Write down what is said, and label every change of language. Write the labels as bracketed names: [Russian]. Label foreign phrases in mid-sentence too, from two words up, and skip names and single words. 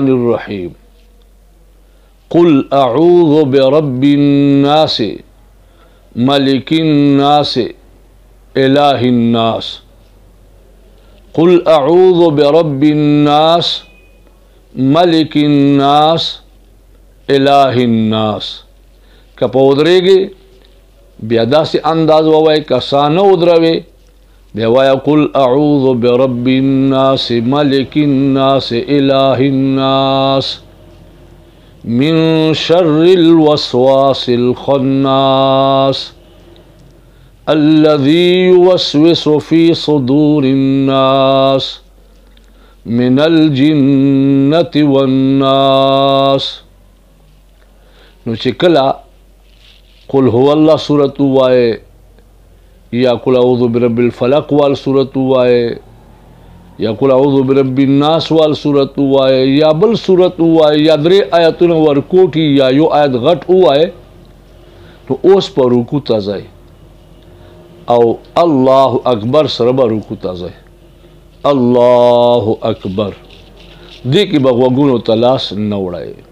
[Arabic] الرحيم قل اعوذ برب الناس ملك الناس اله الناس قل اعوذ برب الناس ملك الناس اله الناس [Pashto] کپا ودرېږي بیا داسې انداز ووایي کسانه ودروي بیا وایه [Arabic] قل اعوذ برب الناس ملك الناس اله الناس من شر الوسواس الخناس الذي يوسوس في صدور الناس من الجنة والناس [Pashto] نو چې کله قل هو الله سورت وایه یا قل اعوذ برب الفلق وال سورت وایه یا قل اعوذ برب الناس وال سورت وایه یا بل سورت وایه یا درې آیتونه ورکوټي یا یو آیت غټ وایه نو اوس په رکوع ته ځئ او [Arabic] الله اکبر [Pashto] سره به رکوع ته ځئ [Arabic] الله اکبر [Pashto] دې کې به غوږونو ته لاس نه وړئ